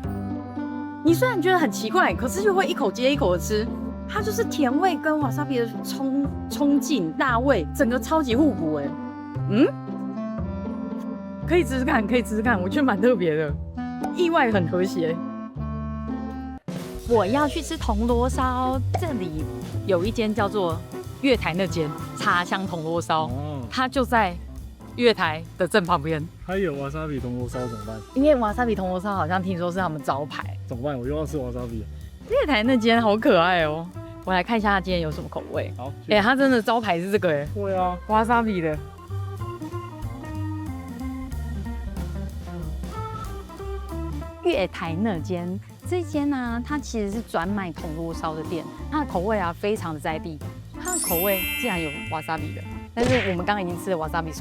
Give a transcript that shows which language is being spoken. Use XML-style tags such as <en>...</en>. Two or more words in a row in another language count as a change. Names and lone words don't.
<zh>你雖然覺得很奇怪，可是又會一口接一口的吃，它就是甜味跟瓦薩比的衝勁辣味，整個超級互補可以吃吃看，可以吃吃看，我覺得蠻特別的，意外很和諧。我要去吃銅鑼燒，這裡有一間叫做月台那間茶香銅鑼燒，它就在月台的正旁邊。還有瓦薩比銅鑼燒怎麼辦？因為瓦薩比銅鑼燒好像聽說是他們招牌，怎麼辦？我又要吃瓦薩比了。月台那間好可愛哦，我來看一下它今天有什麼口味。好，它真的招牌是這個對啊，瓦薩比的。月台那間，這間呢，它其實是專賣銅鑼燒的店，它的口味啊非常的在地，它的口味竟然有瓦薩比的，但是我們剛剛已經吃了瓦薩比雙麒麟了，所以我們就沒有再點瓦薩比。</zh>